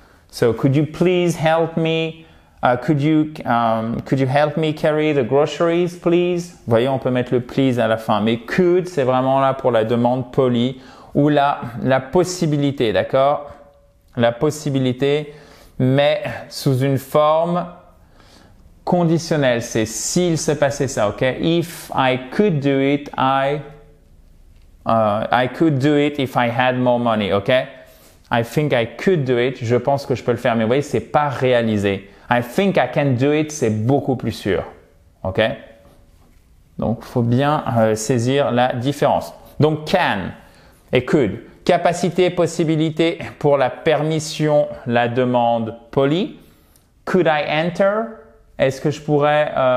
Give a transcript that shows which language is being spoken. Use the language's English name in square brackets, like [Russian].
[English] So, could you please help me? Could you help me carry the groceries, please? [French] Vous voyez, on peut mettre le please à la fin. Mais could, c'est vraiment là pour la demande polie ou la possibilité, d'accord? La possibilité, mais sous une forme conditionnelle. C'est s'il se passait ça, ok? [English] If I could do it, I could do it if I had more money, ok? I think I could do it. [French] Je pense que je peux le faire, mais vous voyez, c'est pas réalisé. [English] I think I can do it, [French] c'est beaucoup plus sûr. OK? Donc, il faut bien saisir la différence. Donc, can et could. Capacité, possibilité pour la permission, la demande polie. [English] Could I enter? [French] Est-ce que je pourrais...